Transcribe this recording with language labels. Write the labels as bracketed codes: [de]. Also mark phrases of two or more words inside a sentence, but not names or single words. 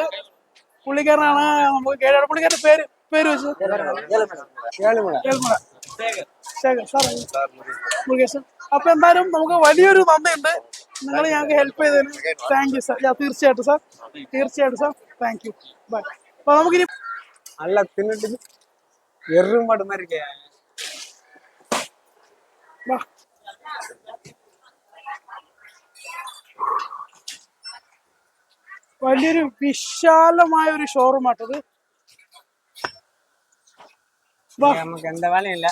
[ml] പുള്ളിക്കാരനാണ് നമുക്ക് ഗൈഡായിട്ട് പുള്ളിക്കാരന്റെ പേര് പേര് വെച്ച് ഏഴുമല. കേൾമല ശേഖർ സാർ മുരുകേശൻ. അപ്പൊ എന്തായാലും നമുക്ക് വലിയൊരു നന്ദിയുണ്ട് നിങ്ങൾ ഞങ്ങൾക്ക് ഹെൽപ്പ് ചെയ്തതിന്. [en] Thank you sir. [ml] തീർച്ചയായിട്ടും സാർ, തീർച്ചയായിട്ടും സാർ. [en] Thank you. Bye. [ml] അപ്പൊ നമുക്കിനി [ta] நல்லா தின்னுட்டு எருமாடு மாதிரி இருக்கே. [ml] വാ. വലിയൊരു വിശാലമായ ഒരു ഷോറൂം ആട്ടത്. നമുക്ക് എന്താ വേലയും ഇല്ല